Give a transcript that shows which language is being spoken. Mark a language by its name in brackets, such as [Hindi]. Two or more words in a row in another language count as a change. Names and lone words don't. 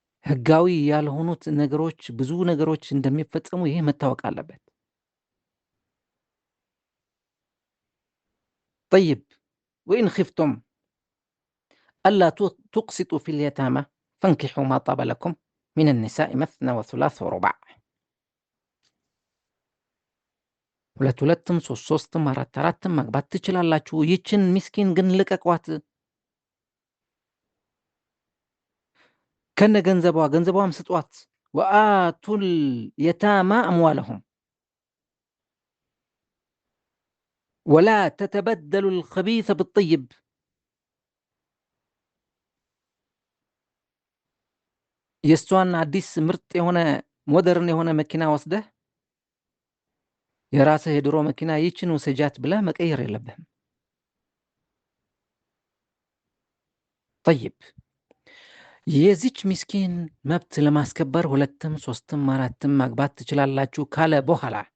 [Amharic] ህጋዊ ያልሆኑት ነገሮች ብዙ ነገሮች እንደሚፈጸሙ ይሄ መታወቅ አለበት። [Arabic] طيب وإن خفتم ألا تقسطوا في اليتامى فانكحوا ما طاب لكم من النساء مثنى وثلاث ورباع [Amharic] ሁለትም ሶስትም አራትም ማግባት ትችላላችሁ። ይችን ምስኪን ግን ልቀቋት። ከነ ገንዘቧም ስጧት። [Arabic] وآتوا اليتامى أموالهم ولا تتبدلوا الخبيث بالطيب [Amharic] የእሷን አዲስ ምርጥ የሆነ ሞደርን የሆነ መኪና ወስደህ የራስህ የድሮ መኪና ይችን ውሰጃት ብለህ መቀየር የለብህም። طيب የዚች ምስኪን መብት ለማስከበር ሁለትም ሶስትም አራትም ማግባት ትችላላችሁ ካለ በኋላ